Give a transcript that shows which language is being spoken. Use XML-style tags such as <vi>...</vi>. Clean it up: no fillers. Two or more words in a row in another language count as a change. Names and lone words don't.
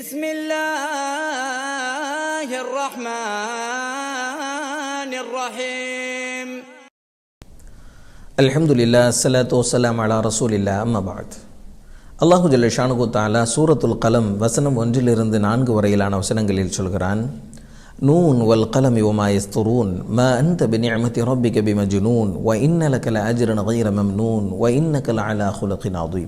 <ar>بسم الله الرحمن الرحيم الحمد لله الصلاة والسلام على رسول الله أما بعد الله جل شأنه تعالى</ar> <ta>சூரத்துல் கலம் வசனம் 1 4 வரையிலான வசனங்களில் சொல்கிறான்,</ta> <ar>ن والقلم وما يسطرون ما أنت بنعمة ربك بمجنون وإن لك لأجرا غير ممنون وإنك لعلى خلق عظيم.</ar>